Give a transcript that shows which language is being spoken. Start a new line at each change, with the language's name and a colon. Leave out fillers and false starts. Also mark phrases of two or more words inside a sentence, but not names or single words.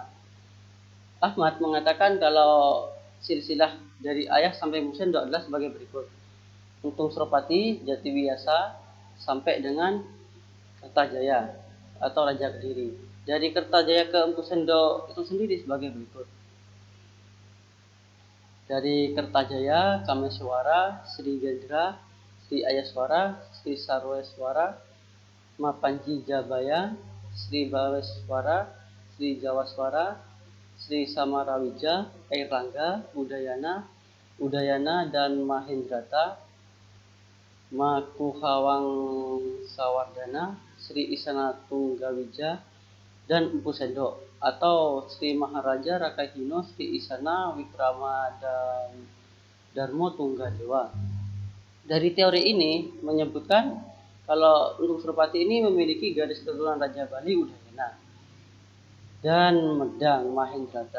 Indonesian: Ahmad mengatakan kalau silsilah dari ayah sampai Empu Sendok adalah sebagai berikut: Untung Suropati, Jatiwiasa, sampai dengan Kertajaya atau Raja Kediri. Dari Kertajaya ke Empu Sendok itu sendiri sebagai berikut: dari Kertajaya, Kameswara, Sri Gendra, Sri Ayaswara, Sri Sarweswara, Mapanji Jabaya, Sri Baweswara, Sri Jawaswara, Sri Samarawija, Airlangga, Udayana dan Mahendrata, Makuhawang Sawardana, Sri Isana Tunggawija, dan Empu Sendok atau Sri Maharaja Rakahino, Sri Isana Wikrama dan Darmo Tunggadewa. Dari teori ini menyebutkan kalau Untung Suropati ini memiliki garis keturunan Raja Bali Udayana dan Medang Mahendrata.